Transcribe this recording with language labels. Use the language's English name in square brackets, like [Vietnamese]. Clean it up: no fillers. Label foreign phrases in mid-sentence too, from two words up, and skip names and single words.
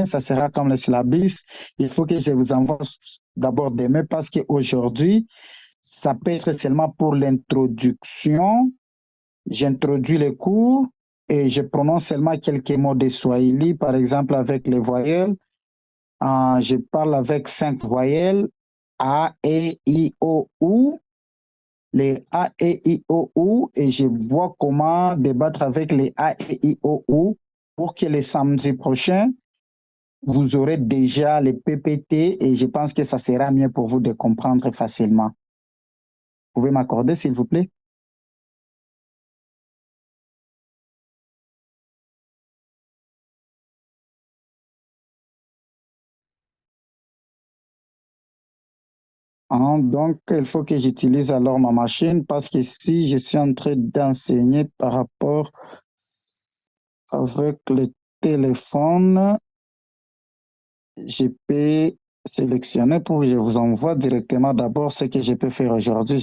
[French] Ça sera comme le syllabus. Il faut que je vous envoie d'abord demain parce qu'aujourd'hui, ça peut être seulement pour l'introduction. J'introduis les cours et je prononce seulement quelques mots de Swahili, par exemple avec les voyelles. Je parle avec 5 voyelles. A, E, I, O, U. Les A, E, I, O, U et je vois comment débattre avec les A, E, I, O, U pour que le samedi prochain, vous aurez déjà les PPT et je pense que ça sera mieux pour vous de comprendre facilement. Vous pouvez m'accorder, s'il vous plaît? Donc, il faut que j'utilise alors ma machine parce que si je suis en train d'enseigner par rapport avec le téléphone, je peux sélectionner pour que je vous envoie directement d'abord ce que je peux faire aujourd'hui.